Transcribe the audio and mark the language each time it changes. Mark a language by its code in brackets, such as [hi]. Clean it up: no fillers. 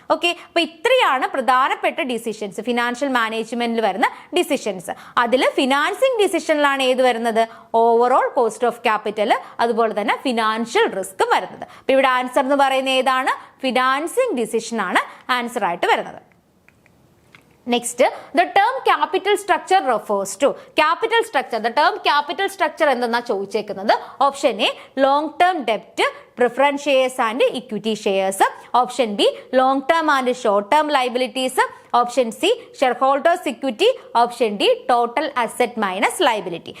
[ml] Okay, അപ്പൊ ഇത്രയാണ് പ്രധാനപ്പെട്ട ഡിസിഷൻസ് ഫിനാൻഷ്യൽ മാനേജ്മെന്റിൽ വരുന്ന ഡിസിഷൻസ്. അതിൽ ഫിനാൻസിംഗ് ഡിസിഷനിലാണ് ഏത് വരുന്നത്, ഓവറോൾ കോസ്റ്റ് ഓഫ് ക്യാപിറ്റൽ അതുപോലെ തന്നെ ഫിനാൻഷ്യൽ റിസ്ക് വരുന്നത്. അപ്പൊ ഇവിടെ ആൻസർ എന്ന് പറയുന്നത് ഏതാണ്, ഫിനാൻസിംഗ് ഡിസിഷൻ ആണ് ആൻസർ ആയിട്ട് വരുന്നത്. [en] Next, the term capital structure refers to capital structure. The term capital structure [ml] എന്തെന്നാ ചോദിച്ചേക്കുന്നത്, option A long term ഡെപ്റ്റ്, preference shares and equity shares, option B long term and short term liabilities, option C share holders equity, option D total asset minus liability.